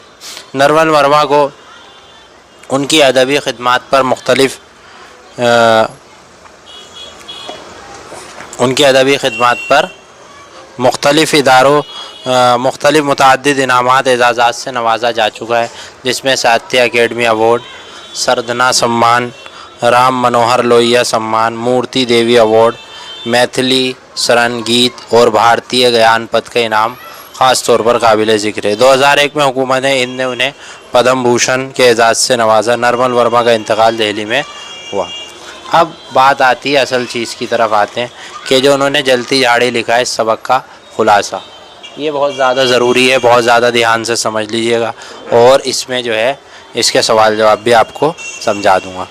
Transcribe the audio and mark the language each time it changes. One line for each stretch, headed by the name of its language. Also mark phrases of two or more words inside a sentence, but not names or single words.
Urdu: نرمل ورما کو ان کی ادبی خدمات پر مختلف اداروں متعدد انعامات، اعزازات سے نوازا جا چکا ہے، جس میں ساہتیہ اکیڈمی ایوارڈ، سردنا سمان، رام منوہر لوہیا سمان، مورتی دیوی ایوارڈ، میتھلی سرن گیت اور بھارتیہ گیان پت کا انعام خاص طور پر قابل ذکر ہے۔ 2001 میں حکومت ہند نے انہیں پدم بھوشن کے اعزاز سے نوازا۔ نرمل ورما کا انتقال دہلی میں ہوا۔ اب بات آتی ہے اصل چیز کی طرف آتے ہیں کہ جو انہوں نے جلتی جھاڑی لکھا ہے، اس سبق کا خلاصہ یہ بہت زیادہ ضروری ہے، بہت زیادہ دھیان سے سمجھ لیجئے گا، اور اس میں جو ہے اس کے سوال جواب بھی آپ کو سمجھا دوں گا۔